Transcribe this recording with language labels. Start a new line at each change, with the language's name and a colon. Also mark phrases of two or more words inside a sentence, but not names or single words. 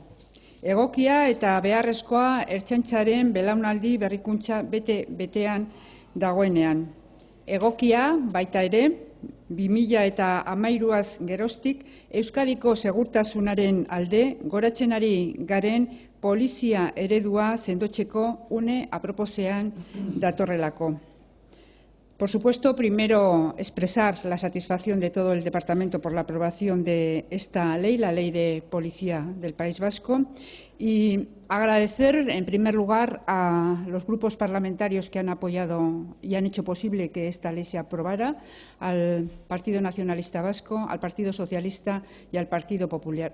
Basque: Egokia eta beharrezkoa Ertzaintzaren belaunaldi berrikuntza bete-betean dagoenean. Egokia baita ere, 2013az geroztik Euskadiko segurtasunaren alde goratzen ari garen polizia eredua sendotzeko une aproposean datorrelako.
Spanish: Por supuesto, primero expresar la satisfacción de todo el Departamento por la aprobación de esta ley, la Ley de Policía del País Vasco, y agradecer en primer lugar a los grupos parlamentarios que han apoyado y han hecho posible que esta ley se aprobara, al Partido Nacionalista Vasco, al Partido Socialista y al Partido Popular.